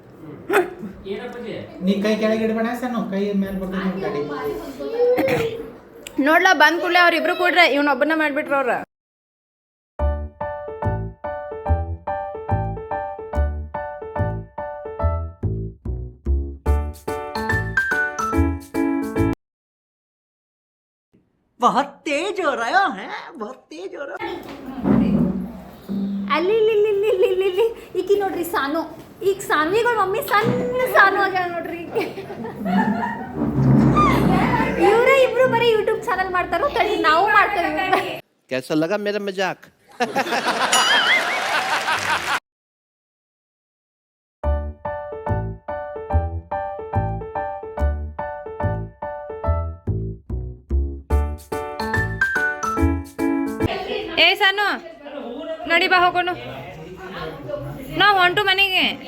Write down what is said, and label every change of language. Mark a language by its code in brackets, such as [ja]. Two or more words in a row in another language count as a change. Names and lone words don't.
[kn] ನೀ ಕೈ ಕೆಳಗೆ ಇಡಬೇಡ ಸಣ್ಣ ಕೈ ಮೇಲೆ ಬರ್ತದೆ ಗಾಡಿ ನೋಡ್ಲಾ ಬಂದ್ ಕೂಡಲೇ ಅವ್ರಿಬ್ರು ಕೂಡ್ರೆ ಇವನೊಬ್ಬನ ಮಾಡ್ಬಿಟ್ರ ಅವ್ರ. [hi] बहुत तेज हो रहा है बहुत तेज हो रहा है. [kn] ಅಲ್ಲಿ ಈಕಿ ನೋಡ್ರಿ ಸಾನು, ಈಗ ಸಾನ್ವಿಗಳ ಮಮ್ಮಿ ಸಣ್ಣ ಸಾನು ಆಗ್ಯಾಳ ನೋಡ್ರಿ. ಇವರೇ ಇಬ್ರು ಬರೀ [en] YouTube channel [kn] ಮಾಡ್ತಾರೋ ತಡಿ ನಾವು ಮಾಡ್ತೇವೆ. [hi] कैसा लगा मेरा मजाक [kn] ಏ ಸಾನು ನಡಿ ಬಾ ಹೋಗೋನು, ನಾವು ಹೊಂಟು ಮನೆಗೆ.